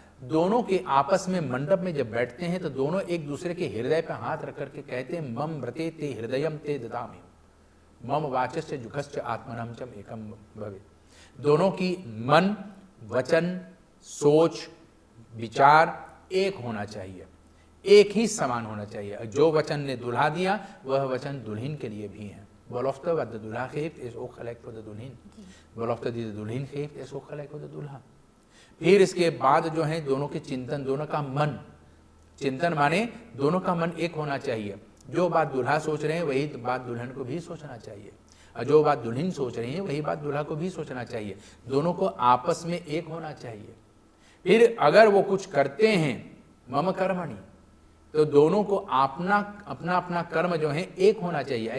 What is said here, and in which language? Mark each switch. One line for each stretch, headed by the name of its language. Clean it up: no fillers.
Hindi: दोनों के आपस में मंडप में जब बैठते हैं तो दोनों एक दूसरे के हृदय पर हाथ रख करके कहते हैं
Sanskrit: मम व्रते ते हृदयम ते ददामि मम वाचस्य जुखश्च आत्मनम चम एकम भवे।
Hindi: दोनों की मन, वचन, सोच, विचार एक होना चाहिए, एक ही समान होना चाहिए। जो वचन ने दुल्हा दिया वह वचन दुल्हन के लिए भी है।
Dutch: Belofte wat de dulla geeft is ook gelijk voor de दुल्हन। belofte die de दुल्हन geeft is ook gelijk voor de दुल्हा।
Hindi: फिर इसके बाद जो है दोनों के चिंतन, दोनों का मन, चिंतन माने दोनों का मन एक होना चाहिए। जो बात दुल्हा सोच रहे हैं वही बात दुल्हन को भी सोचना चाहिए और जो बात दुल्हन सोच रही है वही बात दुल्हा को भी सोचना चाहिए। दोनों को आपस में एक होना चाहिए। फिर अगर वो कुछ करते हैं मम कर्मणि, तो दोनों को अपना अपना कर्म जो है एक होना चाहिए।